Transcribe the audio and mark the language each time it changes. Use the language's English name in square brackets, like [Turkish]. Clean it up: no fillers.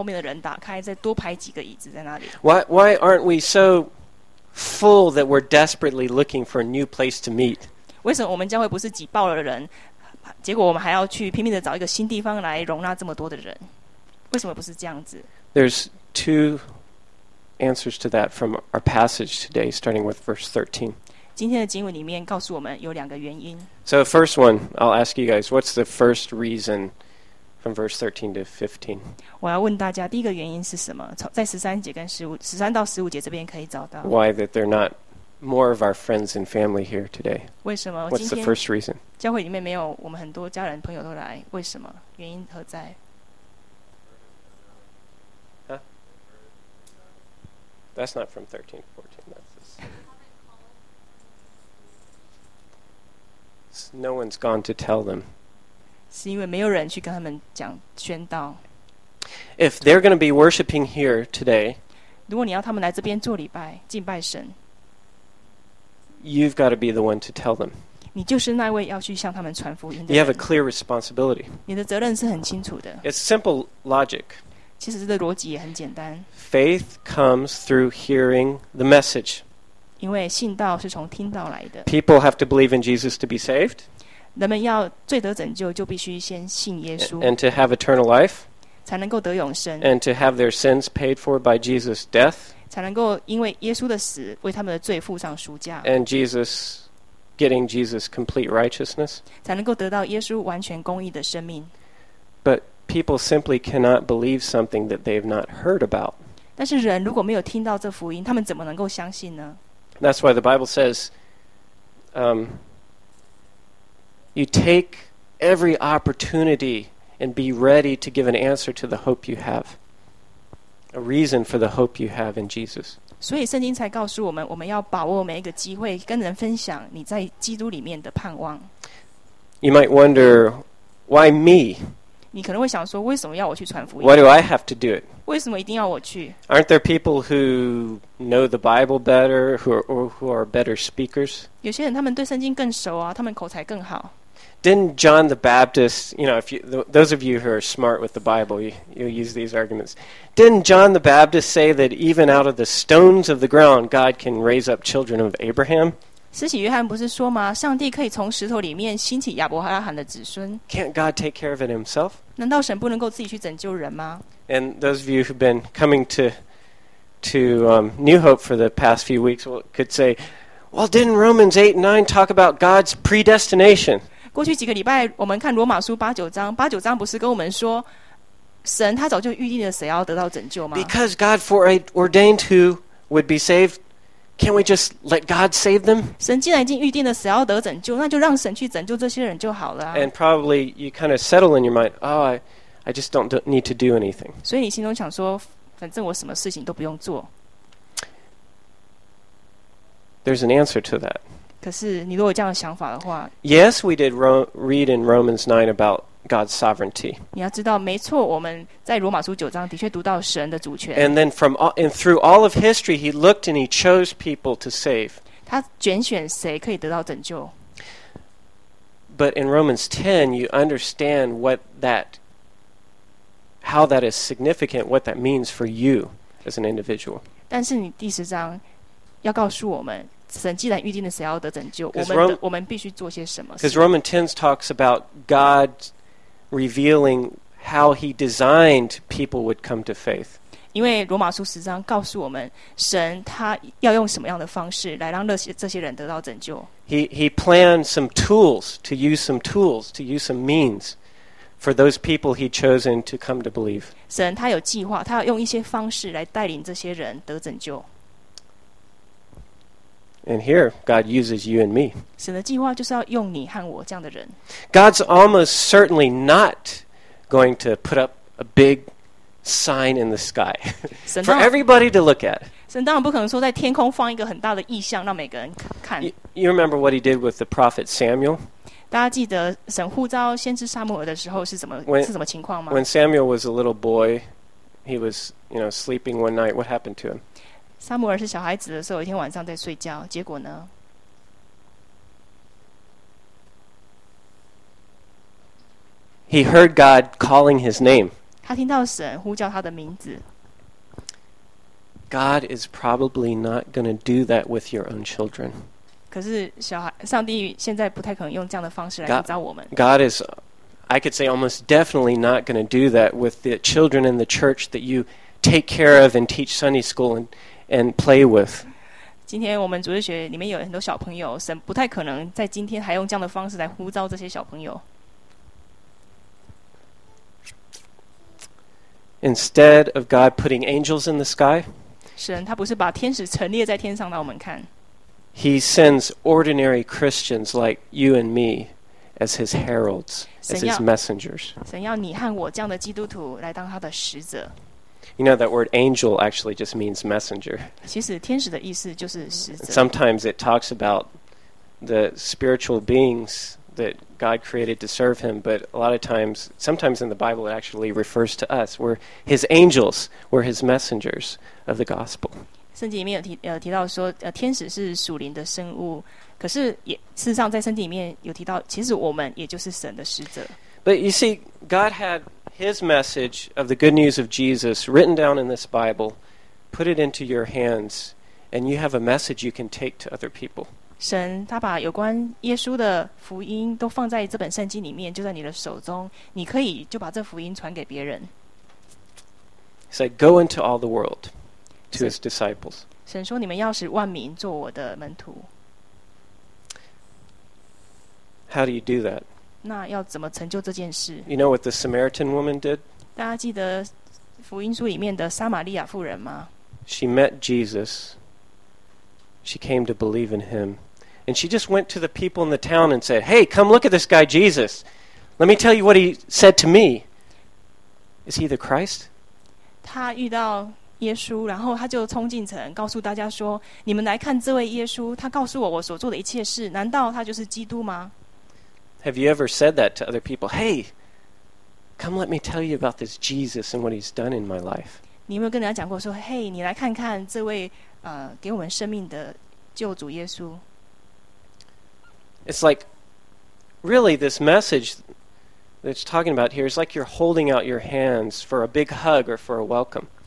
[Chinese] 为什么教会里面不是挤爆人，人多到我们必须把后面的人打开，再多排几个椅子在那里？ [English] Why aren't we so full that we're desperately looking for a new place to meet? [Chinese] 为什么我们教会不是挤爆了人，结果我们还要去拼命的找一个新地方来容纳这么多的人？为什么不是这样子？ [English] There's two answers to that from our passage today, starting with verse 13. [Chinese] 今天的经文里面告诉我们有两个原因。 [English] So the first one, I'll ask you guys, what's the first reason from verse 13 to 15? [Chinese] 我要问大家第一个原因是什么？在13节跟15节，13到15节这边可以找到。 [English] Why that they're not more of our friends and family here today? [Chinese] 为什么 [English] What's the first reason? [Chinese] 教会里面没有我们很多家人朋友都来，为什么？原因何在？ [English] That's not from 13 to 14. That's this. No one's gone to tell them. [Chinese] 是因为没有人去跟他们讲宣道。 [English] If they're going to be worshiping here today, [Chinese] 如果你要他们来这边做礼拜，敬拜神。 [English] You've got to be the one to tell them. [Chinese] 你就是那位要去向他们传福音的人。 [English] You have a clear responsibility. [Chinese] 你的责任是很清楚的。 [English] It's simple logic. [Chinese] 其实这个逻辑也很简单。 [English] Faith comes through hearing the message. [Chinese] 因为信道是从听道来的。 [English] People have to believe in Jesus to be saved. [Chinese] 人们要罪得拯救，就必须先信耶稣。 [English] And to have eternal life. [Chinese] 才能够得永生。 [English] And to have their sins paid for by Jesus' death. [Chinese] 才能够因为耶稣的死为他们的罪付上赎价 [English] and Jesus getting Jesus complete righteousness [Chinese] 才能够得到耶稣完全公义的生命 [English] but people simply cannot believe something that they've not heard about [Chinese] 但是人如果没有听到这福音他们怎么能够相信呢 [English] that's why the Bible says you take every opportunity and be ready to give an answer to the hope you haveA reason for the hope you have in Jesus. [Chinese] 所以圣经才告诉我们，我们要把握每一个机会，跟人分享你在基督里面的盼望。 [English] You might wonder, why me? [Chinese] 你可能会想说，为什么要我去传福音？ [English] Why do I have to do it? [Chinese] 为什么一定要我去？ [English] Aren't there people who know the Bible better, who are better speakers? [Chinese] 有些人他们对圣经更熟啊，他们口才更好。 [English] Didn't John the Baptist, you know, those of you who are smart with the Bible, you'll use these arguments. Didn't John the Baptist say that even out of the stones of the ground, God can raise up children of Abraham? [Chinese] 施洗约翰不是说吗？上帝可以从石头里面兴起亚伯拉罕的子孙。 [English] Can't God take care of it himself? [Chinese] 难道神不能够自己去拯救人吗？ [English] And those of you who've been coming to New Hope for the past few weeks could say, well, didn't Romans 8 and 9 talk about God's predestination? [Chinese] 过去几个礼拜我们看罗马书八九章八九章不是跟我们说神他早就预定了谁要得到拯救吗 [English] Because God foreordained who would be saved Can't we just let God save them? [Chinese] 神既然已经预定了谁要得拯救那就让神去拯救这些人就好了、啊、 [English] And probably you kind of settle in your mind Oh, I just don't need to do anything [Chinese] 所以你心中想说反正我什么事情都不用做 [English] There's an answer to that [Chinese] 可是你如果有这样的想法的话 [English] Yes, we did read in Romans 9 about God's sovereignty. [Chinese] 你要知道没错我们在罗马书九章的确读到神的主权 [English] And then through all of history, he looked and he chose people to save. [Chinese] 他拣选谁可以得到拯救 [English] But in Romans 10, you understand how that is significant, what that means for you as an individual. [Chinese] 但是你第十章要告诉我们神既然预定了谁要得拯救我们必须做些什么 [English] Because Romans 10 talks about God revealing how he designed people would come to faith [Chinese] 因为罗马书十章告诉我们神他要用什么样的方式来让这些人得到拯救 [English] He planned some tools to use some means for those people he'd chosen to come to believe [Chinese] 神他有计划他要用一些方式来带领这些人得拯救 [English] And here, God uses you and me. [Chinese] 神的计划就是要用你和我这样的人。 [English] God's almost certainly not going to put up a big sign in the sky for everybody to look at. [Chinese] 神当然不可能说在天空放一个很大的意象让每个人看。 [English] You remember what he did with the prophet Samuel? [Chinese] 大家记得神呼召先知撒母耳的时候是什么情况吗 [English] ？When Samuel was a little boy, he was, you know, sleeping one night. What happened to him? [Chinese] 撒母耳是小孩子的时候，有一天晚上在睡觉，结果呢 [English] ？He heard God calling his name. [Chinese] 他听到神呼叫他的名字。 [English] God is probably not going to do that with your own children. [Chinese] 可是上帝现在不太可能用这样的方式来引导我们。 [English] God is, I could say, almost definitely not going to do that with the children in the church that you take care of and teach Sunday school and play with. [Chinese] 今天我们主日学里面有很多小朋友，神不太可能在今天还用这样的方式来呼召这些小朋友。 [English] Instead of God putting angels in the sky, [Chinese] 神他不是把天使陈列在天上让我们看。 [English] He sends ordinary Christians like you and me as his heralds, as his messengers. [Chinese] 神要你和我这样的基督徒来当他的使者。 [English] You know, that word angel actually just means messenger. [Chinese] 其实天使的意思就是使者。 [English] Sometimes it talks about the spiritual beings that God created to serve him, but a lot of times, sometimes in the Bible, it actually refers to us. We're his angels, we're his messengers of the gospel. [Chinese] 圣经里面有 提到说天使是属灵的生物，可是也事实上在圣经里面有提到，其实我们也就是神的使者。 [English] But you see, God had his message of the good news of Jesus written down in this Bible, put it into your hands, and you have a message you can take to other people. [Chinese] 神他把有关耶稣的福音都放在这本圣经里面，就在你的手中，你可以就把这福音传给别人。 [English] He said, go into all the world to his disciples. [Chinese] 神说你们要使万民做我的门徒。 [English] How do you do that? [Chinese] 那要怎么成就这件事? [English] You know what the Samaritan woman did? [Chinese] 大家记得福音书里面的撒玛利亚妇人吗? [English] She met Jesus. She came to believe in him. And she just went to the people in the town and said, hey, come look at this guy Jesus. Let me tell you what he said to me. Is he the Christ? [Chinese] 她遇到耶稣，然后他就冲进城，告诉大家说：“你们来看这位耶稣，他告诉我我所做的一切事，难道他就是基督吗？” [English] Have you ever said that to other people? Hey, come let me tell you about this Jesus and what he's done in my life. [Chinese] 你有没有跟人家讲过说：“嘿，你来看看这位给我们生命的救主耶稣？” [English] It's like really this message that it's talking about here is like you're holding out your hands for a big hug or for a welcome.